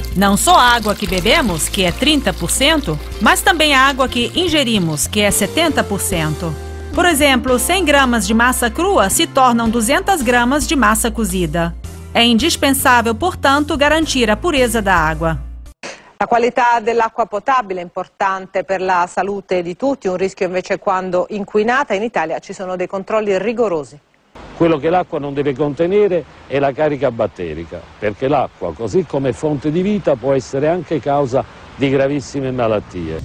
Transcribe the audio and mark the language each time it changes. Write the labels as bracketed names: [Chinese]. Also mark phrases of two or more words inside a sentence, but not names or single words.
[Portuguese] Não só a água que bebemos, que é 30%, mas também a água que ingerimos, que é 70%. Por exemplo, 100 gramas de massa crua se tornam 200 gramas de massa cozida. É indispensável, portanto, garantir a pureza da água. [Italian] La qualità dell'acqua potabile è importante per la salute di tutti, un rischio invece quando inquinata. In Italia ci sono dei controlli rigorosi. Quello che l'acqua non deve contenere è la carica batterica, perché l'acqua, così come fonte di vita, può essere anche causa di gravissime malattie.